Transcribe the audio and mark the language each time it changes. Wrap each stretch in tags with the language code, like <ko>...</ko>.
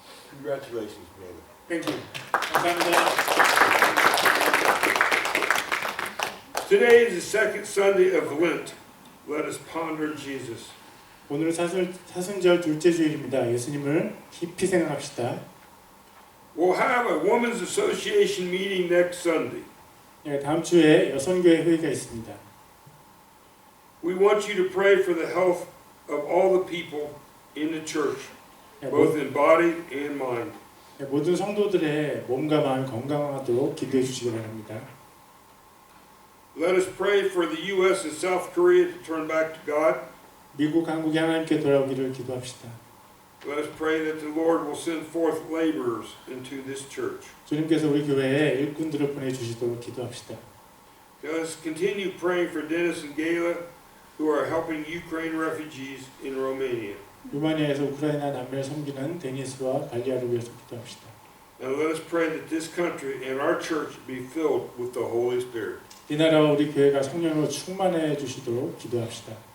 <en>Congratulations, brother. Thank you.</en> <ko>감사합니다.</ko> <en>Today is the second Sunday of Lent. Let us ponder Jesus.</en> <ko>오늘은 사순절 둘째 주일입니다. 예수님을 깊이 생각합시다.</ko> <en>We'll have a Women's Association meeting next Sunday.</en> <ko>네, 다음 주에 여성교회 회의가 있습니다.</ko> <en>We want you to pray for the health of all the people in the church,</en> <ko>네,</ko> <en>both in body and mind.</en> <ko>모든 성도들의 몸과 마음 건강하도록 기도해 주시기 바랍니다.</ko> <en>Let us pray for the U.S. and South Korea to turn back to God.</en> <ko>미국, 한국이 하나님께 돌아오기를 기도합시다.</ko> <en>Let us pray that the Lord will send forth laborers into this church.</en> <ko>주님께서 우리 교회에 일꾼들을 보내주시도록 기도합시다.</ko> <en>Let us continue praying for Dennis and Gayla, who are helping Ukraine refugees in Romania.</en> <ko>루마니아에서 우크라이나 난민을 섬기는 데니스와 갈리아를 위해서 기도합시다.</ko> <en>And let us pray that this country and our church be filled with the Holy Spirit.</en> <ko>이 나라와 우리 교회가 성령으로 충만해 주시도록 기도합시다.</ko>